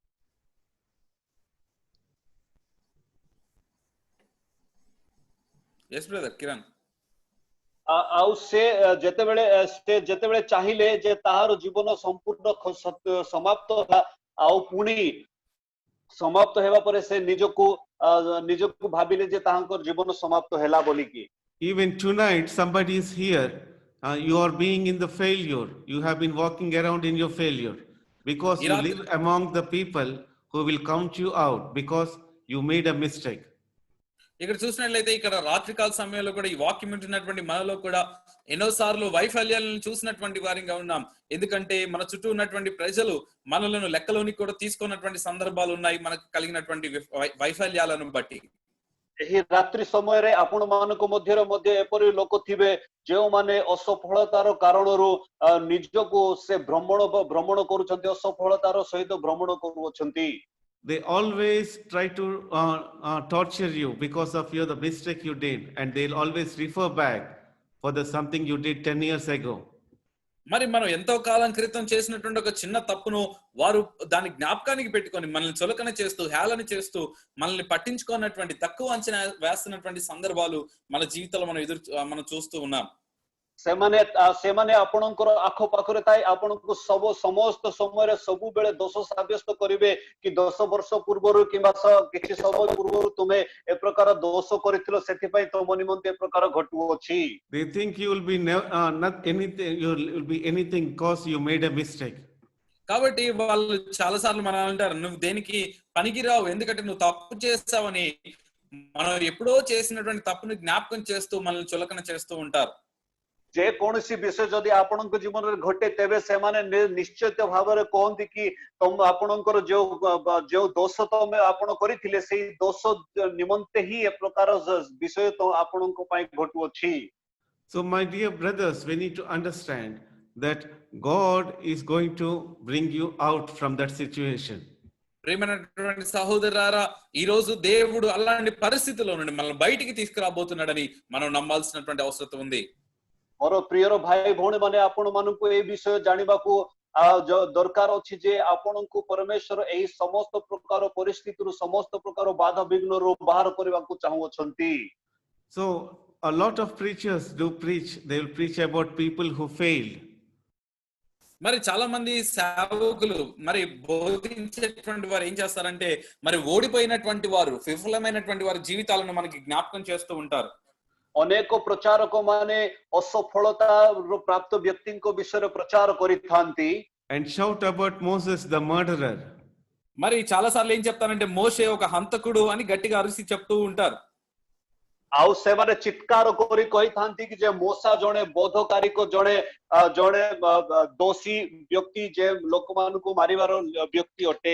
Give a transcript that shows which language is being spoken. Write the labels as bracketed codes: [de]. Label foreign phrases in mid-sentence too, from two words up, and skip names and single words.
[en] yes brother కిరణ్। [or] ଆଉ ସେ ଯେତେବେଳେ ଚାହିଁଲେ ଯେ ତାହାର ଜୀବନ ସମ୍ପୂର୍ଣ୍ଣ ସମାପ୍ତ ହେଲା, ଆଉ ପୁଣି ସମାପ୍ତ ହେବା ପରେ ସେ ନିଜକୁ ଭାବିଲେ ଯେ ତାହାଙ୍କର ଜୀବନ ସମାପ୍ତ ହେଲା ବୋଲିକି। [en] Even tonight somebody is here, you are being in the failure. You have been walking around in your failure because you live among the people who will count you out because you made a mistake. [te] ఇక్కడ చూసినట్లయితే ఇక్కడ రాత్రికాల సమయంలో కూడా ఈ వాక్యం వింటున్నటువంటి మనలో కూడా ఎన్నోసార్లు వైఫల్యాలను చూసినటువంటి వారిగా ఉన్నాం, ఎందుకంటే మన చుట్టూ ఉన్నటువంటి ప్రజలు మనలను లెక్కలోని కూడా తీసుకున్నటువంటి సందర్భాలు ఉన్నాయి మనకు కలిగినటువంటి వైఫల్యాలను బట్టి। [or] ଏହି ରାତ୍ରି ସମୟରେ ଆପଣ ମାନଙ୍କ ମଧ୍ୟରେ ଏପରି ଲୋକ ଥିବେ ଯେଉଁମାନେ ଅସଫଳତାର କାରଣରୁ ନିଜକୁ ସେ ଭ୍ରମଣ କରୁଛନ୍ତି, ଅସଫଳତାର ସହିତ ଭ୍ରମଣ କରୁଅଛନ୍ତି। [en] They always try to torture you because of the mistake you did, and they'll always refer back for the something you did 10 years ago. [te] మరి మనం ఎంతో కాలం క్రితం చేసినటువంటి ఒక చిన్న తప్పును వారు దాని జ్ఞాపకానికి పెట్టుకొని మనల్ని చులకన చేస్తూ, హేళన చేస్తూ, మనల్ని పట్టించుకున్నటువంటి తక్కువ అంచనా వేస్తున్నటువంటి సందర్భాలు మన జీవితంలో మనం చూస్తూ ఉన్నాం। [or] ସେମାନେ ଆପଣଙ୍କର ଆଖପାଖରେ ଥାଇ ଆପଣଙ୍କୁ ସମସ୍ତ ସମୟରେ ସବୁବେଳେ ଦୋଷ ସାବ୍ୟସ୍ତ କରିବେ କି 10 ବର୍ଷ ପୂର୍ବରୁ କିମ୍ବା କିଛି ସମୟ ପୂର୍ବରୁ ତୁମେ ଏ ପ୍ରକାର ଦୋଷ କରିଥିଲ, ସେଥିପାଇଁ ତମ ନିମନ୍ତେ ଏ ପ୍ରକାର ଘଟୁଅଛି। [en] They think you will be not anything, you will be anything because you made a mistake. [te] కాబట్టి వాళ్ళు చాలా సార్లు మనం అంటారు, నువ్వు దేనికి పనికిరావు, ఎందుకంటే నువ్వు తప్పు చేస్తావని. మనం ఎప్పుడో చేసినటువంటి తప్పుని జ్ఞాపకం చేస్తూ మనల్ని చులకన చేస్తూ ఉంటారు. [or] ଯେ କୌଣସି ବିଷୟ ଯଦି ଆପଣଙ୍କ ଜୀବନରେ ଘଟେ, ତେବେ ସେମାନେ ନିଶ୍ଚିତ ଭାବରେ କହନ୍ତି କି ଆପଣଙ୍କର ଯୋଉ ଦୋଷ ତମେ ଆପଣ କରିଥିଲେ, ସେଇ ଦୋଷ ନିମନ୍ତେ ହିଁ ଏ ପ୍ରକାର ବିଷୟ ଆପଣଙ୍କ ପାଇଁ ଘଟୁଅଛି। [en] So my dear brothers, we need to understand that God is going to bring you out from that situation. [te] ప్రియమైనటువంటి సహోదరులారా, ఈ రోజు దేవుడు అలాంటి పరిస్థితుల్లో నుండి మనల్ని బయటికి తీసుకురాబోతున్నాడని మనం నమ్మాల్సినటువంటి అవసరం ఉంది. [or] ମୋର ପ୍ରିୟର ଭାଇ ଭଉଣୀ ମାନେ, ଆପଣ ମାନଙ୍କୁ এই ବିଷୟ ଜାଣିବାକୁ ଦରକାର ଅଛି ଯେ ଆପଣଙ୍କୁ ପରମେଶ୍ୱର ଏହି ସମସ୍ତ ପ୍ରକାର ପରିସ୍ଥିତିରୁ, ସମସ୍ତ ପ୍ରକାର ବାଧା ବିଘ୍ନରୁ ବାହାର କରିବାକୁ ଚାହୁଁଅଛନ୍ତି। [en] So a lot of preachers do preach, they will preach about people who failed. [te] మరి చాలా మంది సేవకులు మరి బోధించేటువంటి వారు ఏం చేస్తారంటే, మరి ఓడిపోయినటువంటి వారు, విఫలమైనటువంటి వారి జీవితాలను మనకి జ్ఞాపకం చేస్తూ ఉంటారు। [or] ଅନେକ ପ୍ରଚାରକ ମାନେ ଅସଫଳତାରୁ ପ୍ରାପ୍ତ ବ୍ୟକ୍ତିଙ୍କ ବିଷୟରେ ପ୍ରଚାର କରିଥାନ୍ତି [en] And shout about Moses the murderer. [te] మరి చాలా సార్లు ఏం చెప్తారంటే, మోషే ఒక హంతకుడు అని గట్టిగా అరిసి చెప్తూ ఉంటారు। [or] ଆଉ ସେମାନେ ଚିତ୍କାର କରି କହିଥାନ୍ତି କି ଯେ ମୋସା ଜଣେ ବୋଧକାରୀକ, ଜଣେ ଦୋଷୀ ବ୍ୟକ୍ତି, ଯେ ଲୋକମାନଙ୍କୁ ମାରିବାର ବ୍ୟକ୍ତି ଅଟେ।